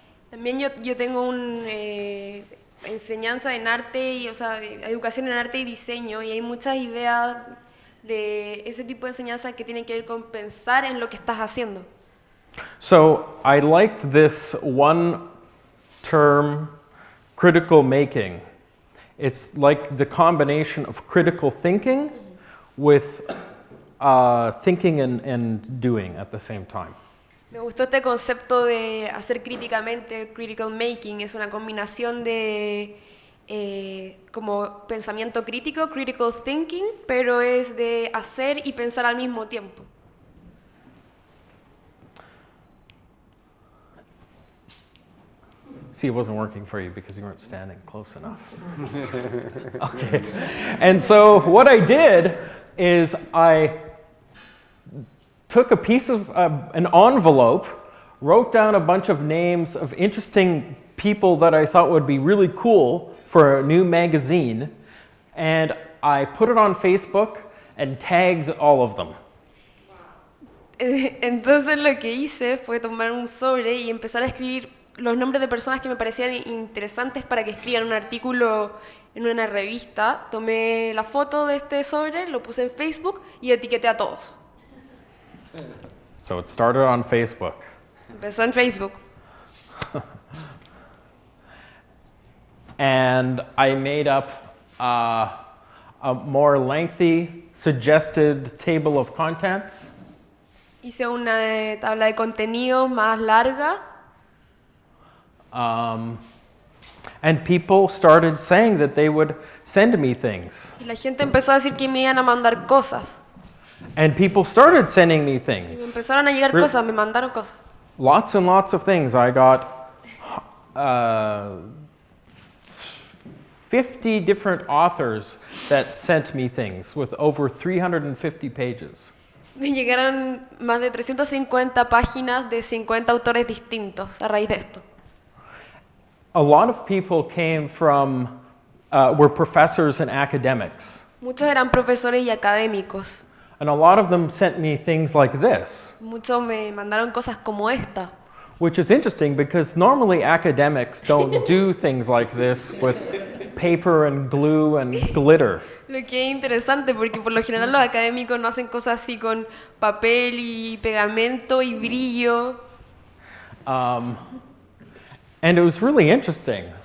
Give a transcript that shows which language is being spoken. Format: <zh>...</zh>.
<es>También yo tengo una enseñanza en arte, o sea, educación en arte y diseño, y hay muchas ideas de ese tipo de enseñanza que tienen que ver con pensar en lo que estás haciendo.</es> <en>So I liked this one term, critical making. It's like the combination of critical thinking with thinking and doing at the same time.</en> <es>Me gustó este concepto de hacer críticamente, critical making, es una combinación de como pensamiento crítico, critical thinking, pero es de hacer y pensar al mismo tiempo.</es> <en>See, it wasn't working for you because you weren't standing close enough. Okay. And so what I did is I took a piece of an envelope, wrote down a bunch of names of interesting people that I thought would be really cool for a new magazine, and I put it on Facebook and tagged all of them.</en> <es>Entonces lo que hice fue tomar un sobre y empezar a escribir los nombres de personas que me parecían interesantes para que escriban un artículo en una revista. Tomé la foto de este sobre, lo puse en Facebook y etiqueté a todos.</es> <en>So it started on Facebook.</en> <es>Empezó en Facebook.</es> <en>And I made up a more lengthy suggested table of contents.</en> <es>Hice una tabla de contenido más larga.</es> <en>And people started saying that they would send me things.</en> <es>Y la gente empezó a decir que me iban a mandar cosas.</es> <en>And people started sending me</en> <es>Y me</es> <en>things.</en> <es>empezaron a llegar cosas, me mandaron cosas.</es> <en>Lots and lots of things. I got 50 different authors that sent me things with over 350 pages.</en> <es>Me llegaron más de 350 páginas de 50 autores distintos a raíz de esto.</es> <en>A lot of people came from, were professors and academics.</en> <es>Muchos eran profesores y académicos.</es> <en>And a lot of them sent me things like this,</en> <es>Muchos me mandaron cosas como esta.</es> <en>which is interesting because normally academics don't do things like this with paper and glue and glitter.</en> <es>Lo que es interesante porque por lo general los académicos no hacen cosas así con papel y pegamento y brillo.</es> <en>And it was really interesting.</en>